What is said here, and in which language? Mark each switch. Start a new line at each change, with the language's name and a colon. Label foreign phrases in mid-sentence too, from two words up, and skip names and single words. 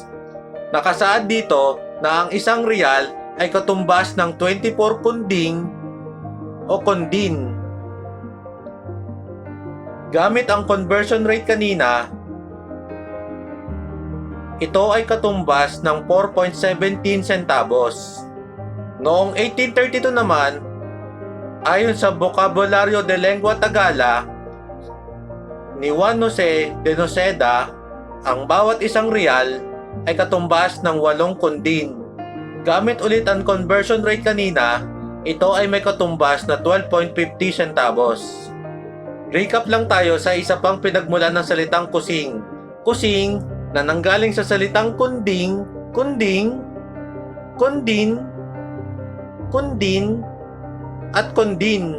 Filipino: Nakasaad dito na ang isang real ay katumbas ng 24 kunding o kondin. Gamit ang
English: conversion rate
Filipino: kanina, ito ay katumbas ng 4.17 centavos. Noong 1832 naman, ayon sa Vocabulario de Lengua Tagala ni Juan Jose de Noceda, ang bawat isang real ay katumbas ng 8 kundin. Gamit ulit ang
English: conversion rate
Filipino: kanina, ito ay may katumbas na 12.50 centavos. Recap lang tayo sa isa pang pinagmulan ng salitang kusing. Kusing na nanggaling sa salitang kunding, kundin, at kondin.